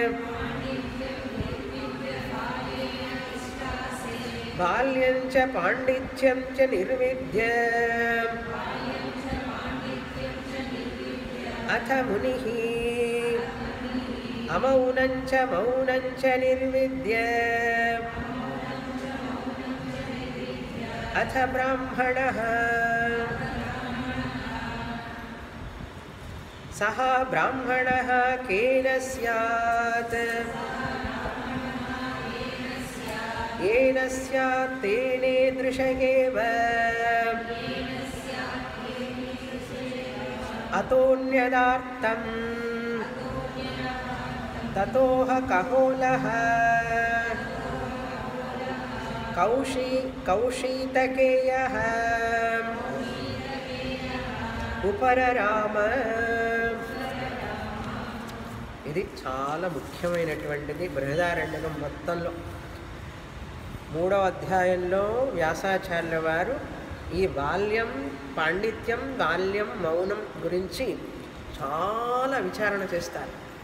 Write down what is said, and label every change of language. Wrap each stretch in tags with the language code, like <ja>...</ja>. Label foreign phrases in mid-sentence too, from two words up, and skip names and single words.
<sa>బాల్యం చ పాండిత్యం చ నిర్విద్య అథ మునిః అమౌనం చ మౌనం చ నిర్విద్య అథ బ్రాహ్మణః సహ బ్రాహ్మణః కేన స్యాత్ येन स्यात् तेनेदृश एव अतोऽन्यदार्थं ततोह कहोलः कौशीतकेयः ఉపరరామ.</sa> <te>ఇది చాలా ముఖ్యమైనటువంటిది బృహదారణ్యకం మొత్తంలో. 3వ అధ్యాయంలో వ్యాసాచార్యుల వారు ఈ బాల్యం, పాండిత్యం, బాల్యం, మౌనం గురించి చాలా విచారణ చేస్తారు.</te>